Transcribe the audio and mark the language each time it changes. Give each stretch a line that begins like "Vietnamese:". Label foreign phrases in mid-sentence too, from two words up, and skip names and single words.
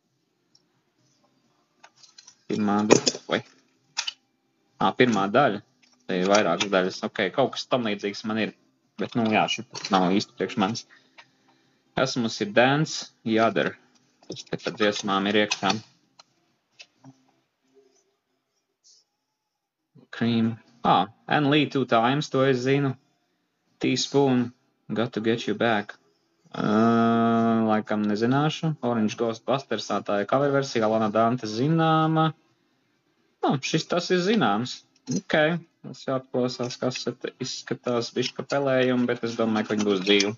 Latvian: Pirmā daļa. Te ir vairākas daļas. Ok, kaut kas tam līdzīgs man ir. Bet, jā, šitas nav īsti priekš manis. Kas mums ir Dance, Jadar. Tas te pat dziesmām ir iekšā. Cream. Anne Lee 2 times, to es zinu. Teaspoon, Got to Get You Back. Laikam nezināšu. Orange Ghostbusters, tā ir cover versija. Lana Dante zināma. Tas ir zināms. Ok, tas jāatklausās, kas izskatās bišķi pelējumu, bet es domāju, ka viņi būs dzīvi.